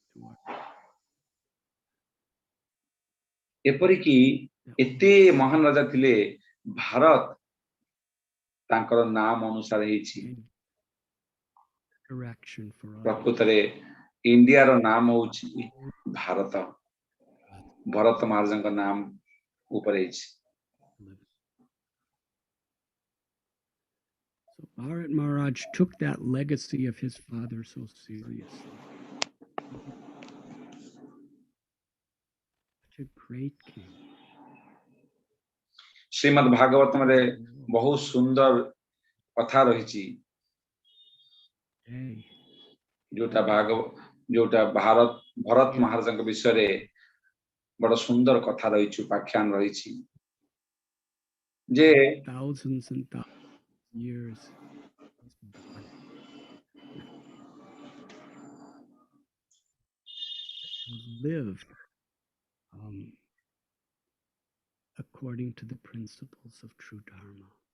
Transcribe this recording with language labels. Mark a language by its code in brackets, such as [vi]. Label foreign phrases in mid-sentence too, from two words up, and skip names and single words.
[or] ଏପରିକି ଏତେ ମହାନ ରାଜା ଥିଲେ, ଭାରତ ତାଙ୍କର ନାମ ଅନୁସାରେ ହେଇଛି। ପ୍ରକୃତରେ ଇଣ୍ଡିଆର ନାମ ହଉଛି ଭାରତ, ଭରତ ମହାରାଜଙ୍କ ନାମ ଉପରେ ହେଇଛି। [en] So Bharat Maharaj took that legacy of his father so seriously. Such a great king. [or] ଶ୍ରୀମଦ୍ ଭାଗବତମରେ ବହୁତ ସୁନ୍ଦର କଥା ରହିଛି, ଯୋଉଟା ଭରତ ମହାରାଜଙ୍କ ବିଷୟରେ ବଡ଼ ସୁନ୍ଦର କଥା ରହିଛି, ଉପାଖ୍ୟାନ ରହିଛି ଯେ [en] thousands and years lived according to the principles of true Dharma.